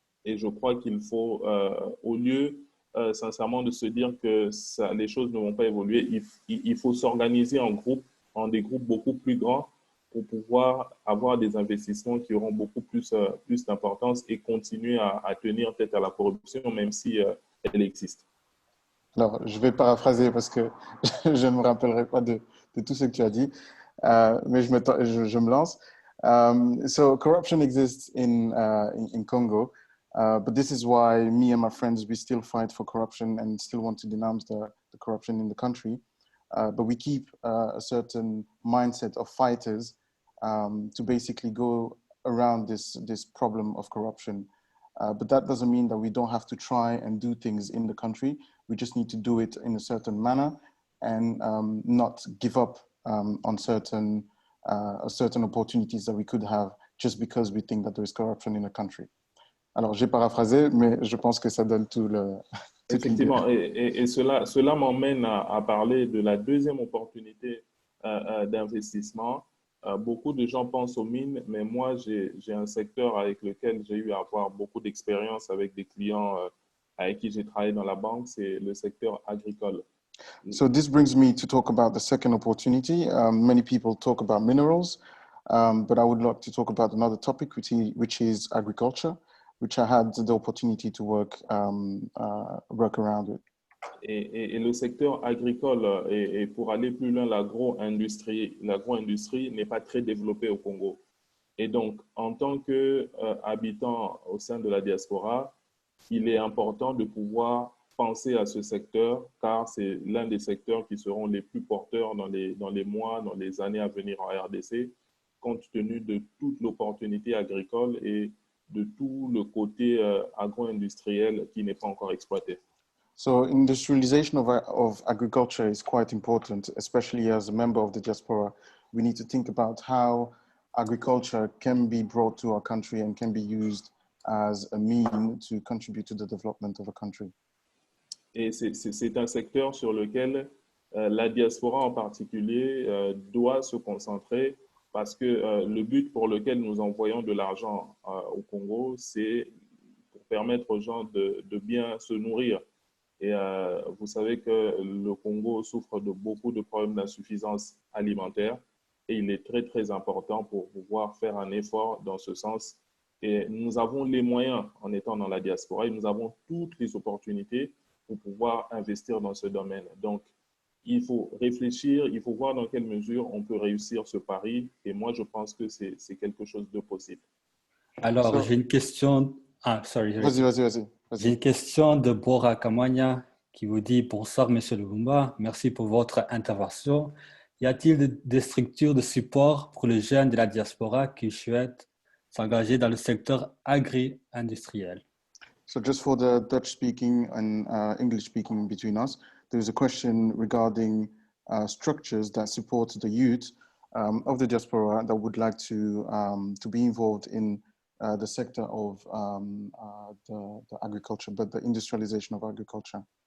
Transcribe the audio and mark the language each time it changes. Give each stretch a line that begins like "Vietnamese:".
French: Et je crois qu'il faut, au lieu sincèrement de se dire que les choses ne vont pas évoluer, il faut s'organiser en des groupes beaucoup plus grands pour pouvoir avoir des investissements qui auront beaucoup plus d'importance et continuer à tenir tête à la corruption, même si elle existe. Alors, je vais paraphraser parce que je ne me rappellerai pas de tout ce que tu as dit, mais je me lance.
English: So corruption exists in Congo, but this is why me and my friends, we still fight for corruption and still want to denounce the corruption in the country. But we keep a certain mindset of fighters to basically go around this problem of corruption. But that doesn't mean that we don't have to try and do things in the country. We just need to do it in a certain manner and not give up on certain opportunities that we could have just because we think that there is corruption in the country.
French: Alors, j'ai paraphrasé, mais je pense que ça donne tout le... Effectivement, et cela m'emmène à parler de la deuxième opportunité d'investissement. Beaucoup de gens pensent aux mines, mais moi, j'ai un secteur avec lequel j'ai eu à avoir beaucoup d'expérience avec des clients avec qui j'ai travaillé dans la banque, c'est le secteur agricole.
English: So this brings me to talk about the second opportunity. Many people talk about minerals, but I would like to talk about another topic, which is agriculture, which I had the opportunity to work around with.
French: Et le secteur agricole, et pour aller plus loin, l'agro-industrie n'est pas très développée au Congo. Et donc, en tant qu'habitant au sein de la diaspora, il est important de pouvoir penser à ce secteur, car c'est l'un des secteurs qui seront les plus porteurs dans les mois, dans les années à venir en RDC, compte tenu de toute l'opportunité agricole et de tout le côté agro-industriel qui n'est pas encore exploité.
English: So industrialization of agriculture is quite important, especially as a member of the diaspora. We need to think about how agriculture can be brought to our country and can be used as a means to contribute to the development of a country.
French: Et c'est un secteur sur lequel la diaspora en particulier doit se concentrer parce que le but pour lequel nous envoyons de l'argent au Congo, c'est pour permettre aux gens de bien se nourrir. Et vous savez que le Congo souffre de beaucoup de problèmes d'insuffisance alimentaire et il est très, très important pour pouvoir faire un effort dans ce sens. Et nous avons les moyens en étant dans la diaspora et nous avons toutes les opportunités pour pouvoir investir dans ce domaine. Donc, il faut réfléchir, il faut voir dans quelle mesure on peut réussir ce pari. Et moi, je pense que c'est quelque chose de possible. Alors, j'ai une question. Vas-y. J'ai une question de Bora Kamanya qui vous dit « Bonsoir, Monsieur Lubumba. Merci pour votre intervention. Y a-t-il des structures de support pour les jeunes de la diaspora qui souhaitent s'engager dans le secteur agri-industriel ?»
English: So just for the Dutch-speaking and English-speaking between us, there's a question regarding structures that support the youth of the diaspora that would like to be involved in the sector of the agriculture, but the industrialization of agriculture.